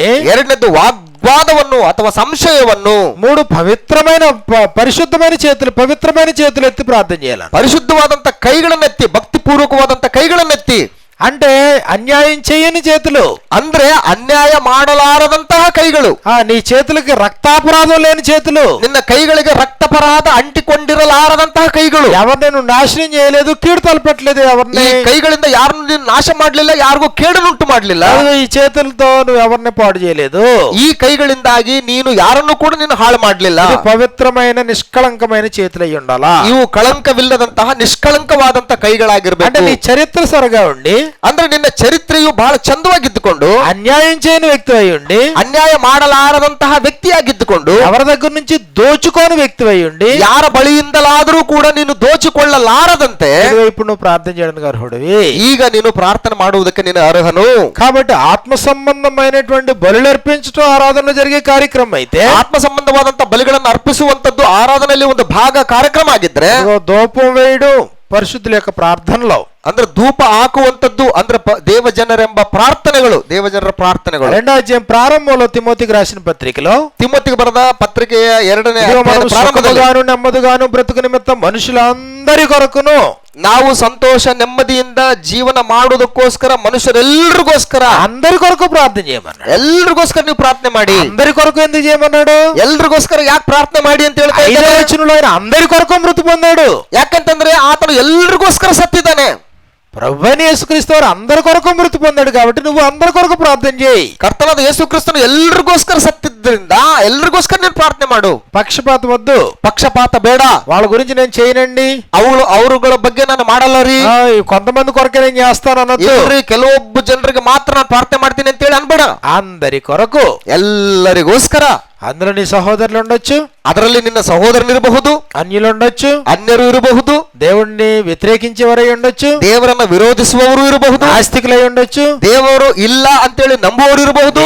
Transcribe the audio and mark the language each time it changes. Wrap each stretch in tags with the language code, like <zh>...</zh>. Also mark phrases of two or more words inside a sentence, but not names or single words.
<kn>ಎರಡನೇದು ವಾಗ್ವಾದವನ್ನು ಅಥವಾ ಸಂಶಯವನ್ನು,</kn> <te>మూడు పవిత్రమైన పరిశుద్ధమైన చేతులు, పవిత్రమైన చేతులు ఎత్తి ప్రార్థన చేయాలి.</te> <kn>ಪರಿಶುದ್ಧವಾದಂತ ಕೈಗಳನ್ನೆತ್ತಿ, ಭಕ್ತಿಪೂರ್ವಕವಾದಂತ ಕೈಗಳನ್ನೆತ್ತಿ.</kn> <te>అంటే అన్యాయం చేయని చేతులు,</te> <kn>ಅಂದ್ರೆ ಅನ್ಯಾಯ ಮಾಡಲಾರದಂತಹ ಕೈಗಳು.</kn> <te>నీ చేతులకి రక్తాపరాధం లేని చేతులు,</te> <kn>ನಿನ್ನ ಕೈಗಳಿಗೆ ರಕ್ತಪರಾಧ ಅಂಟಿಕೊಂಡಿರಲಾರದಂತಹ ಕೈಗಳು.</kn> <te>ఎవరిని నువ్వు నాశనం చేయలేదు, కీడు తలపెట్టలేదు, ఎవరిని</te> <kn>ಈ ಕೈಗಳಿಂದ ಯಾರನ್ನು ನೀನು ನಾಶ ಮಾಡಲಿಲ್ಲ, ಯಾರಿಗೂ ಕೇಡನ್ನುಂಟು ಮಾಡಲಿಲ್ಲ.</kn> <te>ఈ చేతులతో నువ్వు ఎవరిని పాడు చేయలేదు.</te> <kn>ಈ ಕೈಗಳಿಂದಾಗಿ ನೀನು ಯಾರನ್ನು ಕೂಡ ನೀನು ಹಾಳು ಮಾಡಲಿಲ್ಲ.</kn> <te>పవిత్రమైన నిష్కళంకమైన చేతులు అయి ఉండాలా.</te> <kn>ಇವು ಕಳಂಕವಿಲ್ಲದಂತಹ ನಿಷ್ಕಳಂಕವಾದಂತಹ ಕೈಗಳಾಗಿರ್ಬೇಕು.</kn> <te>అంటే నీ చరిత్ర సరిగా ఉండి,</te> <kn>ಅಂದ್ರೆ ನಿನ್ನ ಚರಿತ್ರೆಯು ಬಹಳ ಚಂದವಾಗಿದ್ದುಕೊಂಡು,</kn> <te>అన్యాయం చేయని వ్యక్తి అయి ఉండి,</te> <kn>ಅನ್ಯಾಯ ಮಾಡಲಾರದಂತಹ ವ್ಯಕ್ತಿಯಾಗಿದ್ದುಕೊಂಡು,</kn> <te>ఎవరి దగ్గర నుంచి దోచుకోని వ్యక్తి అయి ఉండి,</te> <kn>ಯಾರ ಬಳಿಯಿಂದಲಾದರೂ ಕೂಡ ನೀನು ದೋಚಿಕೊಳ್ಳಲಾರದಂತೆ</kn> <te>ఇప్పుడు నువ్వు ప్రార్థన చేయడానికి అర్హుడివి.</te> <kn>ಈಗ ನೀನು ಪ್ರಾರ್ಥನೆ ಮಾಡುವುದಕ್ಕೆ ನೀನು ಅರ್ಹನು.</kn> <te>కాబట్టి ఆత్మ సంబంధమైనటువంటి బలులు అర్పించడం ఆరాధన జరిగే కార్యక్రమం అయితే,</te> <kn>ಆತ್ಮ ಸಂಬಂಧವಾದಂತಹ ಬಲಿಗಳನ್ನು ಅರ್ಪಿಸುವಂತದ್ದು ಆರಾಧನೆಯಲ್ಲಿ ಒಂದು ಭಾಗ ಕಾರ್ಯಕ್ರಮ ಆಗಿದ್ರೆ,</kn> <te>ధూపం వేయడం పరిశుద్ధుల యొక్క ప్రార్థనలో,</te> <kn>ಅಂದ್ರೆ ಧೂಪ ಹಾಕುವಂತದ್ದು ಅಂದ್ರೆ ದೇವಜನರೆಂಬ ಪ್ರಾರ್ಥನೆಗಳು, ದೇವಜನರ ಪ್ರಾರ್ಥನೆಗಳು.</kn> <te>2వ అధ్యాయం ప్రారంభంలో తిమోతికి రాసిన పత్రికలో,</te> <kn>ತಿಮೋತಿಗೆ ಬರೆದ ಪತ್ರಿಕೆಯ 2ನೇ</kn> <te>సుఖముగాను నెమ్మదిగాను బ్రతుకు నిమిత్తం మనుషులందరి కొరకును,</te> <kn>ನಾವು ಸಂತೋಷ ನೆಮ್ಮದಿಯಿಂದ ಜೀವನ ಮಾಡುವುದಕ್ಕೋಸ್ಕರ, ಮನುಷ್ಯರೆಲ್ಲರಿಗೋಸ್ಕರ,</kn> <te>అందరి కొరకు ప్రార్థన చేయమన్నాడు.</te> <kn>ಎಲ್ರಿಗೋಸ್ಕರ ನೀವು ಪ್ರಾರ್ಥನೆ ಮಾಡಿ.</kn> <te>అందరి కొరకు ఎందుకు చేయమన్నాడు?</te> <kn>ಎಲ್ರಿಗೋಸ್ಕರ ಯಾಕೆ ಪ್ರಾರ್ಥನೆ ಮಾಡಿ ಅಂತ ಹೇಳ್ತಾ</kn> <te>ఐదవ</te> <kn>ಇದ್ದಾರೆ?</kn> <te>వచనంలో ఆయన అందరి కొరకు మృతి పొందాడు.</te> <kn>ಯಾಕಂತಂದ್ರೆ ಆತನು ಎಲ್ರಿಗೋಸ್ಕರ ಸತ್ತಿದ್ದಾನೆ.</kn> <te>ప్రభువైన యేసుక్రీస్తు వారు అందరి కొరకు మృతి పొందాడు కాబట్టి నువ్వు అందరి కొరకు ప్రార్థన చేయి.</te> <kn>ಕರ್ತನಾದ ಯೇಸು ಕ್ರಿಸ್ತನು ಎಲ್ರಿಗೋಸ್ಕರ ಸತ್ತಿದ್ದರಿಂದ ಎಲ್ರಿಗೋಸ್ಕರ ನೀನು ಪ್ರಾರ್ಥನೆ ಮಾಡು.</kn> <te>పక్షపాతం వద్దు,</te> <kn>ಪಕ್ಷಪಾತ ಬೇಡ.</kn> <te>వాళ్ళ గురించి నేను చేయనండి,</te> <kn>ಅವರುಗಳ ಬಗ್ಗೆ ನಾನು ಮಾಡಲ್ಲ ರೀ,</kn> <te>కొంతమంది కొరకే నేను చేస్తాను అన్నది.</te> <kn>ಕೆಲವೊಬ್ಬ ಜನರಿಗೆ ಮಾತ್ರ ನಾನು ಪ್ರಾರ್ಥನೆ ಮಾಡ್ತೀನಿ ಅಂತ ಹೇಳಿ ಅನ್ಬೇಡ.</kn> <te>అందరి కొరకు,</te> <kn>ಎಲ್ಲರಿಗೋಸ್ಕರ.</kn> <te>అందులో నీ సహోదరులు ఉండొచ్చు,</te> <kn>ಅದರಲ್ಲಿ ನಿನ್ನ ಸಹೋದರನಿರಬಹುದು,</kn> <te>అన్యులు ఉండొచ్చు,</te> <kn>ಅನ್ಯರು ಇರಬಹುದು,</kn> <te>దేవుణ్ణి వ్యతిరేకించేవారై ఉండొచ్చు,</te> <kn>ದೇವರನ್ನ ವಿರೋಧಿಸುವವರು ಇರಬಹುದು,</kn> <te>నాస్తికులై ఉండొచ్చు,</te> <kn>ದೇವರು ಇಲ್ಲ ಅಂತೇಳಿ ನಂಬುವವರು ಇರಬಹುದು,</kn>